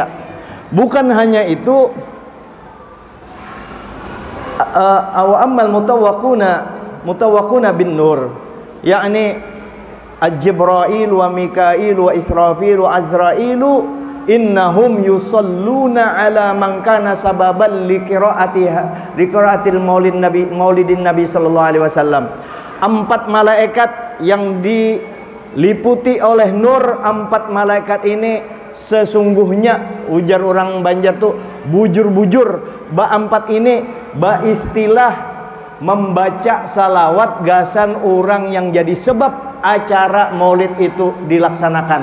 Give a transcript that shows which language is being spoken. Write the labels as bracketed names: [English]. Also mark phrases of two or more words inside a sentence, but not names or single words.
[Indonesian] Bukan hanya itu, [Arabic] وأما المتوكلون بالنور يعني جبريل وميكائيل وإسرافيل وعزرائيل إنهم يصلون على من كان سببا لقراءة المولد النبي صلى الله عليه وسلم. [Indonesian] 4 malaikat yang diliputi oleh nur, 4 malaikat ini sesungguhnya, ujar orang Banjar tuh bujur-bujur, 4 ini istilah membaca salawat gasan orang yang jadi sebab acara maulid itu dilaksanakan.